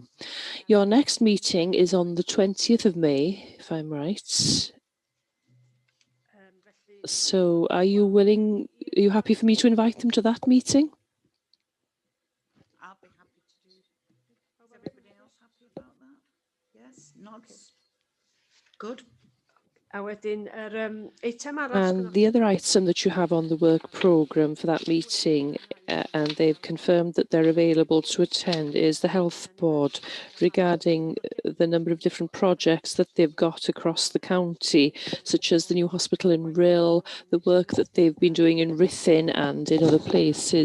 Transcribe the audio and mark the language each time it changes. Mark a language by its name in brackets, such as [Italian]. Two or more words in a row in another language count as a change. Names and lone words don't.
[English] Your next meeting is on the 20th of May, if I'm right. So are you happy for me to invite them to that meeting? I'll be happy to do. Is everybody else happy about that? Yes, nods. Good. [Welsh] A wedyn eitem arall. [English] And the other item that you have on the work programme for that meeting, and they've confirmed that they're available to attend, is the Health Board regarding the number of different projects that they've got across the county, such as the new hospital in Rill, the work that they've been doing in Ruthin and in other places.